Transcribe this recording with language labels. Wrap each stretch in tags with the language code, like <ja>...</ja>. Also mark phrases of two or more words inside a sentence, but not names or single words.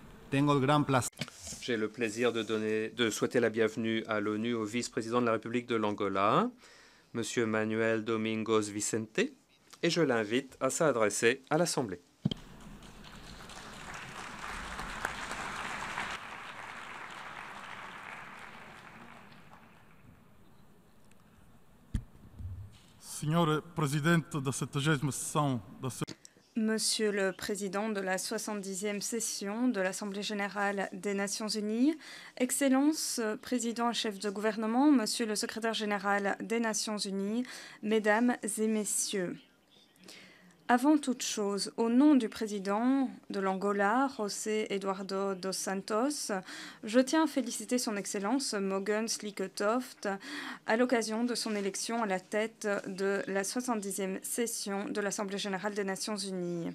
<es>Tengo el gran placer.</es> <fr>J'ai le plaisir de souhaiter la bienvenue à l'ONU au vice-président de la République de l'Angola, M. Manuel Domingos Vicente, et je l'invite à s'adresser à l'Assemblée.</fr> <pt>Senhor Presidente da 70ª sessão da</pt> <fr>Monsieur le Président de la 70e session de l'Assemblée générale des Nations unies, Excellence, Président et chef de gouvernement, Monsieur le Secrétaire général des Nations unies, Mesdames et Messieurs. Avant toute chose, au nom du président de l'Angola, José Eduardo dos Santos, je tiens à féliciter son Excellence Mogens Lykketoft à l'occasion de son élection à la tête de la 70e session de l'Assemblée générale des Nations unies.</fr>